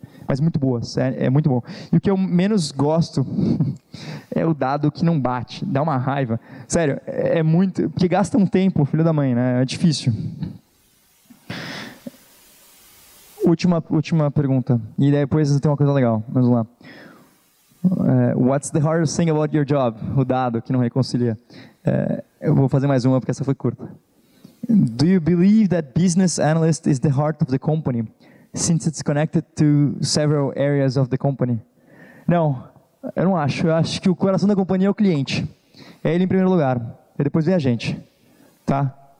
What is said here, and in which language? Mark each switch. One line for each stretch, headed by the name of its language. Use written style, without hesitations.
Portuguese: Mas muito boas, é muito bom. E o que eu menos gosto é o dado que não bate, dá uma raiva. Sério, é muito... Porque gasta um tempo, filho da mãe, né? É difícil. Última pergunta. E depois tem uma coisa legal. Vamos lá.
English: What's the hardest thing about your job?
Portuguese: O dado que não reconcilia. Eu vou fazer mais uma porque essa foi curta.
English: Do you believe that business analyst is the heart of the company? Since it's connected to several areas of the company.
Portuguese: Não, eu não acho. Eu acho que o coração da companhia é o cliente. É ele em primeiro lugar. E depois vem a gente. Tá?